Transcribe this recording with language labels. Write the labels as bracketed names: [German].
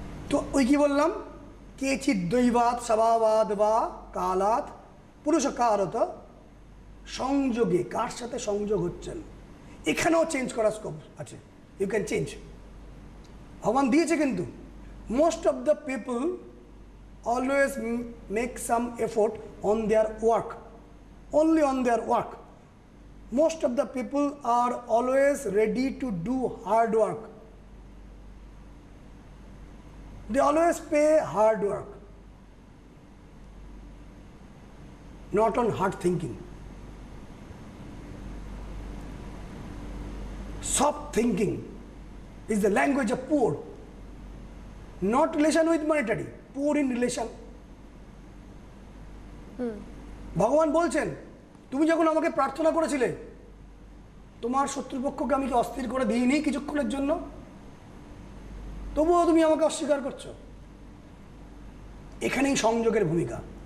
[Bangla] তো ওই কি বললাম, [Sanskrit] কেচিৎ দৈবাত স্বভাবাদ বা কালাত পুরুষকারত সংযোগে, [Bangla] কার সাথে সংযোগ হচ্ছেন, এখানেও চেঞ্জ করার স্কোপ আছে, [English] You can change. [Bangla] ভগবান দিয়েছে কিন্তু [English] Most of the people always make some effort on their work, only on their work. Most of the people are always ready to do hard work. They always pay hard work, not on hard thinking. Soft thinking is the language of poor, not relation with monetary, poor in relation. [Bangla] ভগবান বলছেন, তুমি যখন আমাকে প্রার্থনা করেছিলে, তোমার শত্রুপক্ষকে আমি কি অস্থির করে দিইনি কিছুক্ষণের জন্য? তবুও তুমি আমাকে অস্বীকার করছো। এখানেই সংযোগের ভূমিকা।